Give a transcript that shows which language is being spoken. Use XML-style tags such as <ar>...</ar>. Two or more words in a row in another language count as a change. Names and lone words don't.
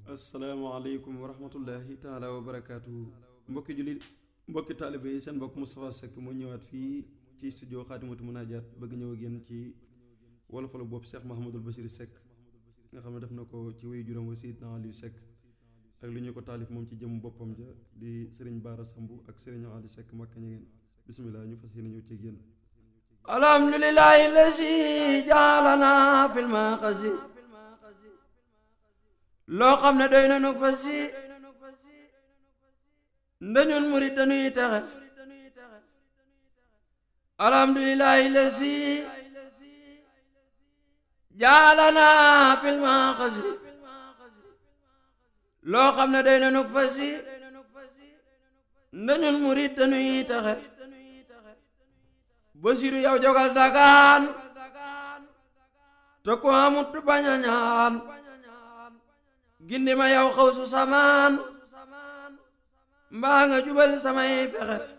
<ar>السلام عليكم ورحمة الله تعالى وبركاته.</ar> <wo>Mbokki jullit, mbokki taalibe yi, seen mbokk Moustapha Seck moo ñëwaat fii ci studio Xaadimatul Munaajaat, bëgg ñëw ak yéen ci wolofalu bopp Cheikh Mahamadul Bachir Seck, nga xam ne def na ko ci wéy juróom wa Seydina Aliou Seck, ak lu ñu ko taalif moom ci jëm boppam ja di Serigne Bara Samb ak Serigne Ali Seck Makka Ñangeen. Bismillah, ñu fas yéene ñëw ci yéen.</wo> <ar>الحمد لله الذي جعلنا في المقصد.</ar> <wo>Loo xam ne doy na nu fas yi. Ndañun murit dañuy texe.</wo> <ar>الحمد لله الذي جعلنا في المقصد.</ar> <wo>Loo xam ne doy na nu fas yi. Ndañun murit dañuy texe. Basiru yow jogal dagaan. Te ku amut du bañ a ñaan. Gindi ma yow xaw su samaan. Mbaa nga jubal samay pexe.</wo>